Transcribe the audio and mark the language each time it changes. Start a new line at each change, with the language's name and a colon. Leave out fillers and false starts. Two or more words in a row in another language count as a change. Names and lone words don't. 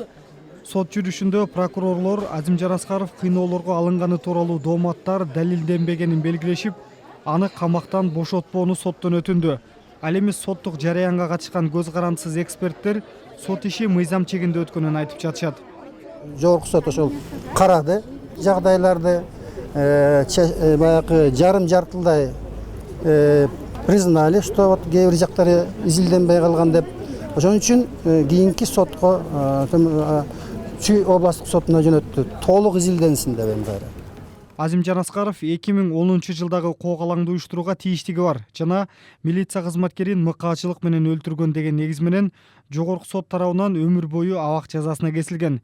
Kyrgyz: Сот жүрүшүндө прокурорлор Азимжан Аскаров кыйноолорго алынганы тууралуу дооматтар далилденбегенин белгилешип, аны камактан бошотпоону соттон өтүндү. Ал эми соттук жараянга катышкан көз карандысыз эксперттер сот иши мыйзам чегинде өткөнүн айтып жатышат. Жогорку сот ошол карады, жагдайларды баягы жарым жартылдай
Russian: признали, что вот
Kyrgyz: кээ бир жактары изилденбей калган деп. Ошон үчүн кийинки сотко Чүй областык сотуна жөнөттү. Толук изилденсин деп кайра. Азимжан Аскаров 2010 жылдагы коогалаңды уюштурууга тийиштиги бар жана милиция кызматкерин мыкаачылык менен өлтүргөн деген негиз менен жогорку сот тарабынан өмүр бою абак жазасына кесилген.